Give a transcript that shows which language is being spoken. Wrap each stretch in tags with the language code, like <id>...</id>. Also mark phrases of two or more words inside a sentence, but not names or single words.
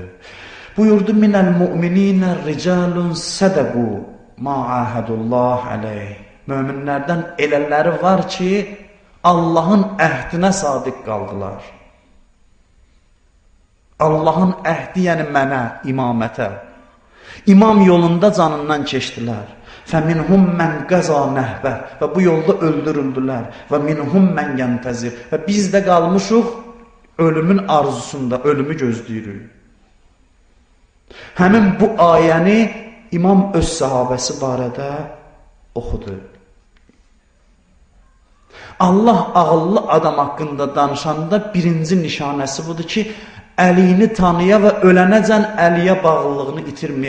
<ar>Buyurdu, من المؤمنين رجال صدقوا ما عاهدوا الله عليه.</ar> <az>Möminlərdən elələri var ki, Allahın əhdinə sadiq qaldılar. Allahın əhdi, yəni mənə, imamətə. İmam yolunda canından keçdilər.</az> <ar>فَمِنْهُمْ مَنْ قَزَى نَهْبَ</ar> <az>Və bu yolda öldürüldülər.</az> <ar>وَمِنْهُمْ مَنْ يَنْتَزِرْ</ar> <az>Və biz də qalmışıq ölümün arzusunda, ölümü gözləyirik. Həmin bu ayəni İmam öz sahabəsi barədə oxudu. Allah ağıllı adam haqqında danışanda birinci nişanəsi budur ki, əlini tanıya və ölənəcən əliyə bağlılığını itirməyə.</az>